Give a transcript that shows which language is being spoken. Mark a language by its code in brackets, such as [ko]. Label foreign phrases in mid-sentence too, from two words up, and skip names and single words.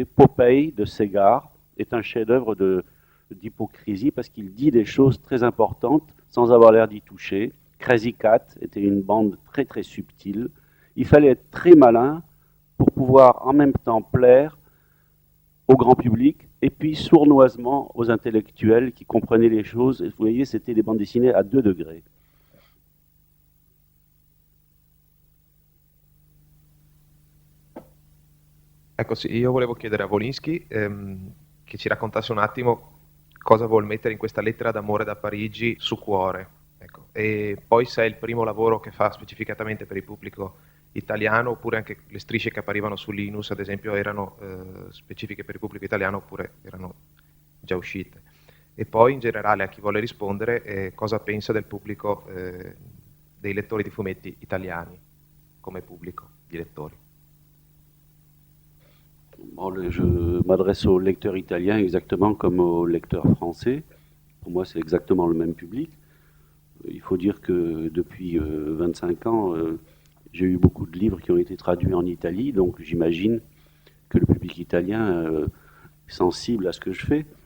[fr] Popeye de Segar est un chef-d'œuvre d'hypocrisie parce qu'il dit des choses très importantes sans avoir l'air d'y toucher. Crazy Cat était une bande très très subtile. Il fallait être très malin pour pouvoir en même temps plaire au grand public et puis sournoisement aux intellectuels qui comprenaient les choses. Et vous voyez, c'était des bandes dessinées à 2 degrés. [it] Ecco, sì, io volevo chiedere a Wolinski che ci raccontasse un attimo cosa vuol mettere in questa lettera d'amore da Parigi su Cuore. Ecco. E poi se è il primo lavoro che fa specificatamente per il pubblico italiano, oppure anche le strisce che apparivano su Linus, ad esempio, erano specifiche per il pubblico italiano oppure erano già uscite. E poi in generale a chi vuole rispondere cosa pensa del pubblico dei lettori di fumetti italiani come pubblico di lettori. [fr] Bon, je m'adresse aux lecteurs italiens exactement comme aux lecteurs français. Pour moi, c'est exactement le même public. Il faut dire que depuis 25 ans, j'ai eu beaucoup de livres qui ont été traduits en Italie, donc j'imagine que le public italien est sensible à ce que je fais.